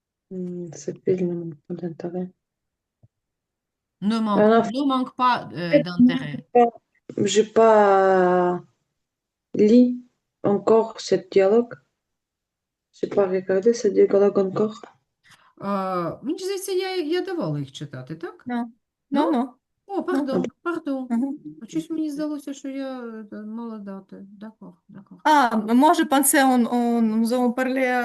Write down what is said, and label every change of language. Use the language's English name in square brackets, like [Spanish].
[French] Ce film n'a pas d'intérêt. Ne manque pas Non, d'intérêt. j'ai pas lu encore ce dialogue. J'ai pas regardé ce dialogue encore. [Ukrainian] Мені здається, я давала їх читати, так? [French] Non, non, [Ukrainian] Ну? [French] non, О, non. Ah bon? [Ukrainian] пардон. Mhm. А щось мені здалося, що я мала дати. [French] D'accord, d'accord. Ah, moi, je pensais, nous avons parlé